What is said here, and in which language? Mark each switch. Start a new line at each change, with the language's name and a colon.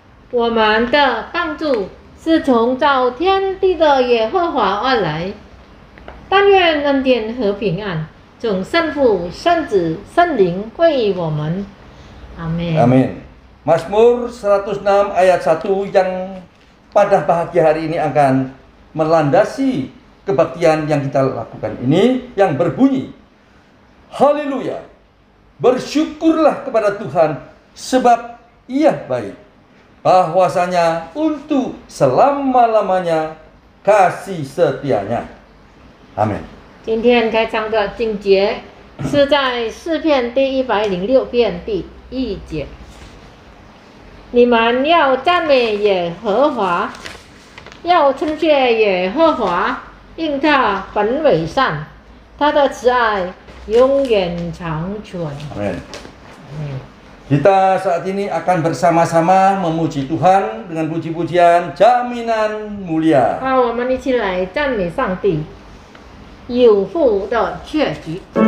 Chinese: 我们的帮助是从造天地的耶和华而来。但愿恩典和平安从圣父、圣子、圣灵归于我们。阿门。
Indonesian: Amin. Mazmur 106 ayat 1 yang pada bahagia hari ini akan melandasi kebaktian yang kita lakukan ini, yang berbunyi, Haleluya, bersyukurlah kepada Tuhan sebab Ia baik, bahwasanya untuk selama-lamanya kasih setianya. Amin.
Chinese: 今天开场的经节是在诗篇第106篇第1节。你们要赞美耶和华，要称谢耶和华，因他本为善，他的慈爱永远长存。
Indonesian: Amin. Kita saat ini akan bersama-sama memuji Tuhan dengan puji-pujian jaminan mulia.
Chinese: 好，我们一起来赞美上帝，有福的确据。